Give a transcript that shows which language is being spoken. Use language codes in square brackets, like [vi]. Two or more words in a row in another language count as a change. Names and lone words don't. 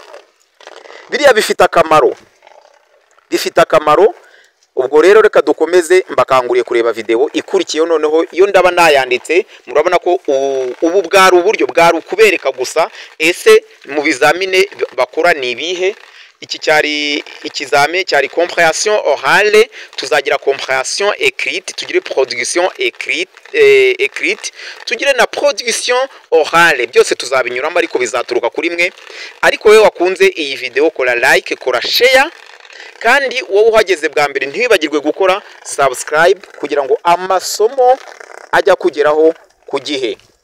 [rw] Biriya bifite akamaro. Ubwo rero reka dukomeze, mbakanguriye kureba video ikurikiyeho. Noneho iyo ndaba nayanditse, murabona ko ubu bwari uburyo bwari kubereka gusa ese mu bizamine bakora ni ibihe. Iki cyari ikizame cyari [fr] compréhension orale, [rw] tuzagira [fr] compréhension écrite, [rw] tugire [fr] production écrite, [rw] tugire na [fr] production orale. [rw] Byose tuzabinyuramo ariko bizaturuka kuri mwe. Ariko wewe wakunze iyi video, kora like, kora share, kandi wowe uhageze bwa mbere ntibagirwe gukora subscribe kugira ngo amasomo ajya kugeraho ku gihe.